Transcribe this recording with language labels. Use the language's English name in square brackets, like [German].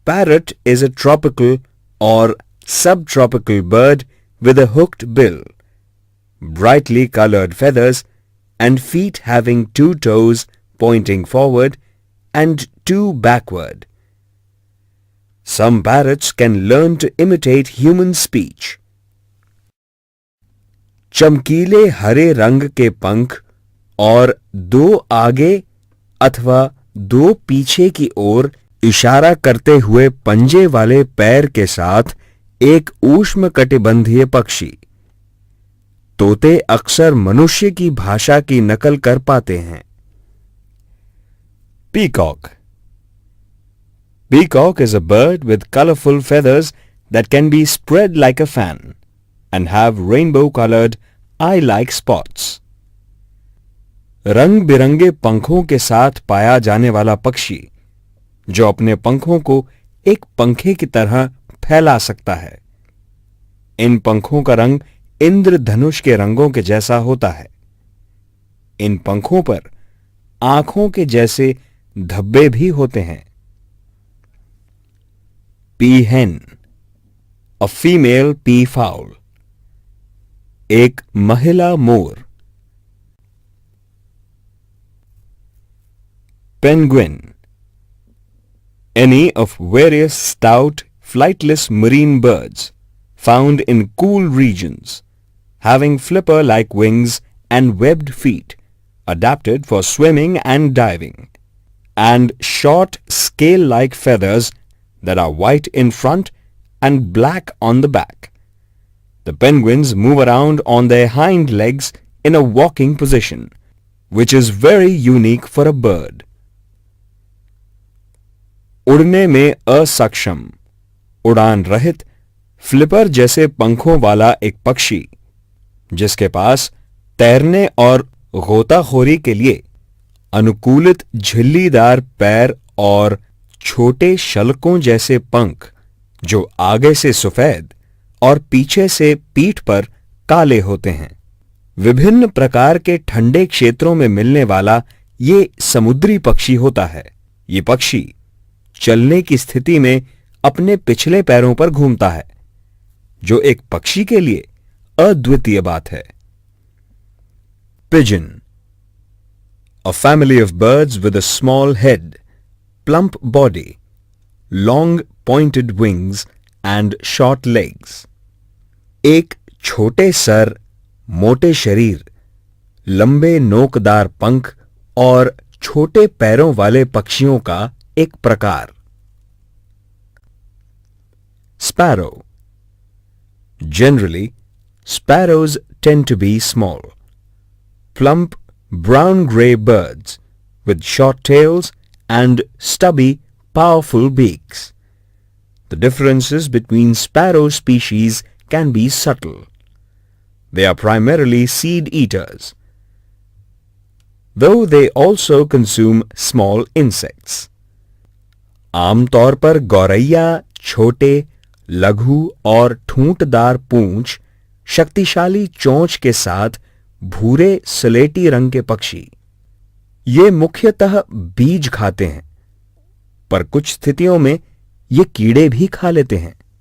[English] Parrot is a tropical or subtropical bird with a hooked bill, brightly colored feathers, and feet having 2 toes pointing forward and 2 backward. Some parrots can learn to imitate human speech. [Hindi] चमकीले हरे रंग के पंख और 2 आगे अथवा 2 पीछे की ओर इशारा करते हुए पंजे वाले पैर के साथ एक उष्णकटिबंधीय पक्षी। तोते अक्सर मनुष्य की भाषा की नकल कर पाते हैं। [English] Peacock. Peacock is a bird with colorful feathers that can be spread like a fan and have rainbow-colored eye-like spots. [Hindi] रंग बिरंगे पंखों के साथ पाया जाने वाला पक्षी जो अपने पंखों को एक पंखे की तरह फैला सकता है। इन पंखों का रंग इंद्रधनुष के रंगों के जैसा होता है। इन पंखों पर आंखों के जैसे धब्बे भी होते हैं। [English] Peahen, a female peafowl, [Hindi] एक महिला मोर। [English] Penguin, any of various stout, flightless marine birds found in cool regions, having flipper-like wings and webbed feet, adapted for swimming and diving, and short scale-like feathers that are white in front and black on the back. The penguins move around on their hind legs in a walking position, which is very unique for a bird. [Hindi] उड़ने में असक्षम, उड़ान रहित, flipper जैसे पंखों वाला एक पक्षी, जिसके पास तैरने और गोताखोरी के लिए अनुकूलित झिल्लीदार पैर और छोटे शल्कों जैसे पंख जो आगे से सफेद और पीछे से पीठ पर काले होते हैं। विभिन्न प्रकार के ठंडे क्षेत्रों में मिलने वाला ये समुद्री पक्षी होता है। ये पक्षी चलने की स्थिति में अपने पिछले पैरों पर घूमता है, जो एक पक्षी के लिए अद्वितीय बात है। [English] Pigeon, a family of birds with a small head, plump body, long pointed wings and short legs. [Hindi] एक छोटे सर, मोटे शरीर, लंबे नोकदार पंख और छोटे पैरों वाले पक्षियों का एक प्रकार। [English] Sparrow. Generally, sparrows tend to be small, plump brown-gray birds with short tails and stubby, powerful beaks. The differences between sparrow species can be subtle. They are primarily seed eaters, though they also consume small insects. [Hindi] आमतौर पर गौरैया छोटे, लघु और ठूंठदार पूंछ, शक्तिशाली चोंच के साथ भूरे स्लेटी रंग के पक्षी। ये मुख्यतः बीज खाते हैं, पर कुछ स्थितियों में ये कीड़े भी खा लेते हैं।